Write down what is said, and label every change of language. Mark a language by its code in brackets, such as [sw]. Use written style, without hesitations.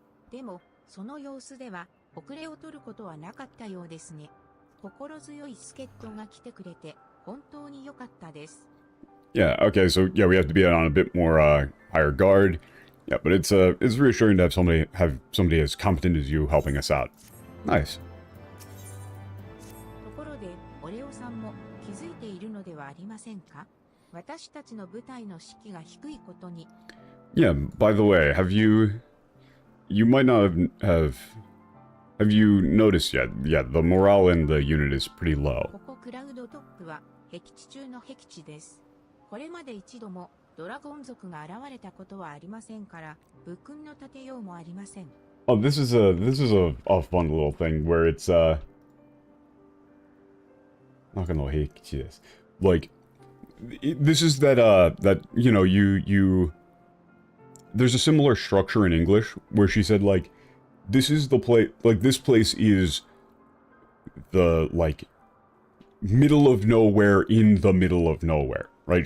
[ja] でも、その様子では遅れを取ることはなかったようですね。心強い助っ人が来てくれて本当に良かったです。 [en] Yeah, okay, so yeah, we have to be on a bit more higher guard. Yeah, but it's reassuring to have somebody as competent as you helping us out. Nice. [ja] ところで、オレオさんも気づいているのではありませんか? 私たちの部隊の士気が低いことに。 [en] Yeah, by the way, you might not have you noticed yet? Yeah, the morale in the unit is pretty low. [ja] ここクラウドトップは僻地中の僻地です。これまで一度もドラゴン族が現れたことはありませんから、武勲の立てようもありません。 [en] Oh, this is a fun little thing where it's not gonna this. Like, this is that you know, there's a similar structure in English where she said, like, this is the place, like, this place is the, like, middle of nowhere in the middle of nowhere, right?